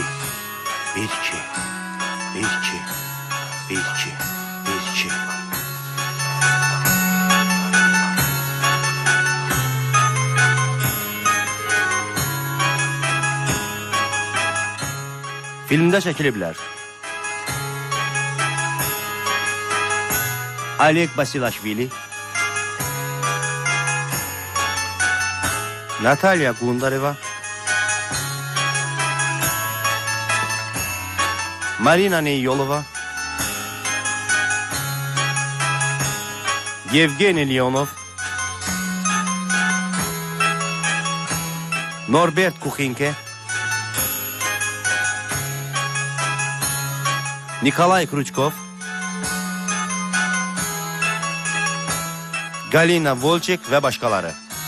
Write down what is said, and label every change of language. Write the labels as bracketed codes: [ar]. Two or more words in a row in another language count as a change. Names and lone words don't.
[az] Bir, iki. Bir, iki. Bir, iki. Bir, iki. Filmdə çəkiliblər. Oleg Basilashvili, Natalya Gundareva, Marina Neyolova, Yevgeniy Leonov, Norbert Kukhinke, Nikolay Kruchkov, Galina Volchek və başqaları.